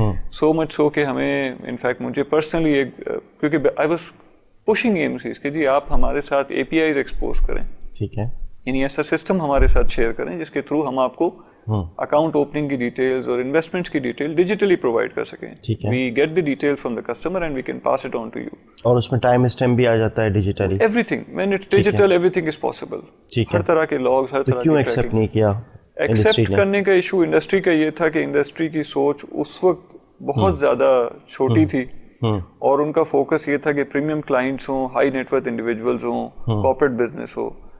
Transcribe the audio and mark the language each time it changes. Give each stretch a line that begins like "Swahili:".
English: so much so
Urdu: کہ ہمیں انفیکٹ مجھے پرسنلی ایک, کیونکہ
English: I was pushing A M Cs
Urdu: کہ جی آپ ہمارے ساتھ اے پی آئیز ایکسپوز کریں. ٹھیک ہے. یعنی ایسا سسٹم ہمارے ساتھ شیئر کریں جس کے تھرو ہم آپ کو اکاؤنٹ اوپننگ کی ڈیٹیلز اور انویسٹمنٹس کی ڈیٹیل ڈیجیٹلی پرووائڈ کر سکیں.
English: We get the detail from the customer and we can pass it on to you.
Urdu: اور اس میں ٹائم اسٹیمپ بھی آ جاتا ہے digitally.
English: Everything when it's digital everything is possible.
Urdu: ہر طرح کے لاگس, ہر طرح کیوں ایکسیپٹ نہیں کیا؟ ایکسیپٹ کرنے کا ایشو انڈسٹری کا یہ تھا کہ انڈسٹری کی سوچ اس وقت بہت زیادہ چھوٹی تھی اور ان کا فوکس یہ تھا کہ پریمیم کلائنٹس ہوں, ہائی نیٹ ورتھ انڈیویجولز ہوں, کارپوریٹ بزنس ہو.